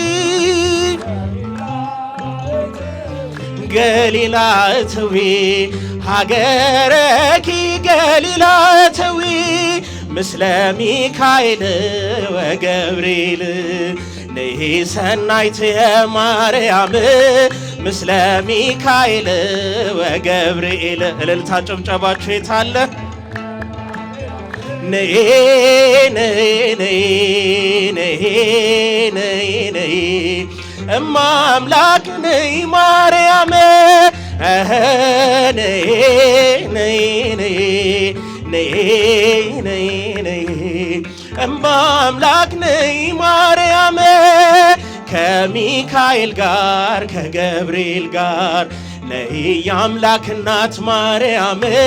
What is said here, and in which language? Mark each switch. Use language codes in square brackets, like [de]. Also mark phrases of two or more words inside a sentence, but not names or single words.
[gez] ገሊላ እተዊ ሀገረኪ ገሊላ እተዊ ምስለ ሚካኤል ወገብርኤል ነይ ሰናይትየ ማርያም ምስለ ሚካኤል ወገብርኤል [am] እልልታ ጭብጨባችሁ የታለ? ነይ ነይ ነይ ነይ ነይ ነይ እማ አምላክ ነይ ማርያም ነይ ነይ ነይ ነይ ነይ ነይ እማ አምላክ ነይ ማርያም ከሚካኤል ጋር ከገብርኤል ጋር ነይ የአምላክ እናት ማርያም